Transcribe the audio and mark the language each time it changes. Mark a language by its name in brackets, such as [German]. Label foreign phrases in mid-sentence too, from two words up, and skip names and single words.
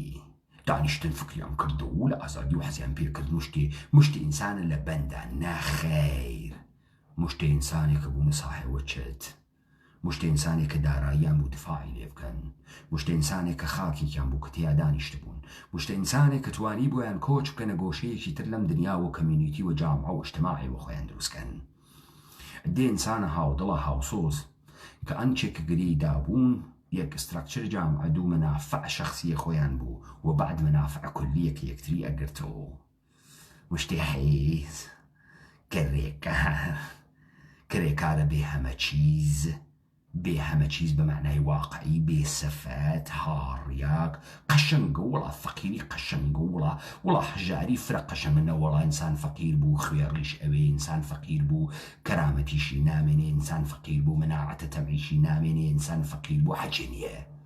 [Central Kurdish] دانیشتن فکریان کرد و لە ئازادی و حەزیان پێ کرد مشتی ئینسانە لە بەندە نەخەیر، مشتی ئینسانێکە بوونە ساحێوە چت، مشتی ئینسانێک کە داراییان بوو دفاعی لێ بکەن، مشتی ئینسانێک کە خاکێکیان بوو کە تیا دانیشت بوون، مشتی ئینسانێک کە توانی بۆیان کۆچ بکەنە گۆشەیەکی تر لەم دنیا و کەمیونیتی و جامعە و ئیجتیماعی بۆ خۆیان دروستکەن. دێ ئینسانە هاودڵە هاوسۆز کە ئەنچێک گری دابوون یەک استراکچر جامعە دوو منافع شخصیە خۆیان بوو و بعد منافع کولیەکە یەکتری ئەگرتەوە. مشتی حیز کرێکارە بێ [Persian] همه چیز به معنای واقعی، [Central Kurdish] بێ سەفەت هاڕیاک قەشەنگە وڵا فەقیری قەشەنگە وڵا هەژاری فرە قەشەنگە وڵا ئینسان فەقیر بوو خوێڕیش ئەوێ، ئینسان فەقیر بوو کەرامەتیشی نامێنێ، ئینسان فەقیر بوو مناعەتە تەمعیشی نامێنێ، ئینسان فەقیر بوو حەجێ نییە.